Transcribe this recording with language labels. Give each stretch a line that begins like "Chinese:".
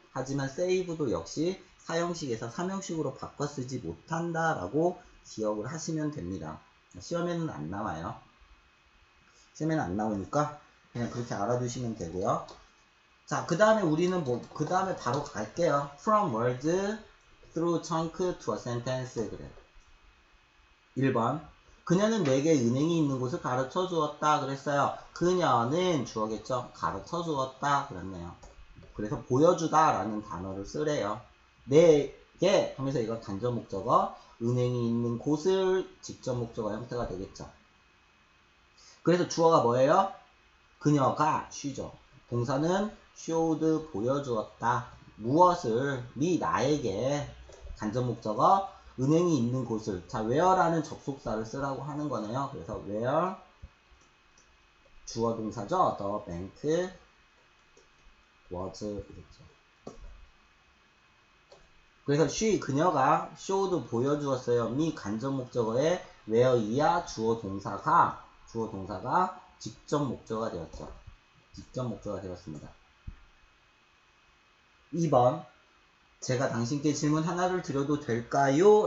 Korean: 하지만 save도 역시 사형식에서 삼형식으로 바꿔 쓰지 못한다라고 기억을 하시면 됩니다. 시험에는 안 나와요. 시험에는 안 나오니까 그냥 그렇게 알아두시면 되고요. 자, 그 다음에 우리는 그 다음에 바로 갈게요.
English: From words through chunk to a sentence.
Korean: 그래. 1번. 그녀는 내게 은행이 있는 곳을 가르쳐 주었다. 그랬어요. 그녀는 주어겠죠. 가르쳐 주었다. 그랬네요. 그래서 보여주다 라는 단어를 쓰래요. 내게 하면서 이건 간접 목적어, 은행이 있는 곳을 직접 목적어 형태가 되겠죠. 그래서 주어가 뭐예요? 그녀가 쉬죠. 동사는 showed 보여주었다. 무엇을? 나에게 간접 목적어 은행이 있는 곳을. 자, where라는 접속사를 쓰라고 하는 거네요. 그래서 where 주어 동사죠.
English: The bank was
Korean: 이랬죠. 그래서 그녀가 showed 보여주었어요. me 간접 목적어에 where 이야 주어 동사가 직접 목적어가 되었죠. 직접 목적어가 되었습니다. 2번 제가 당신께 질문 하나를 드려도 될까요?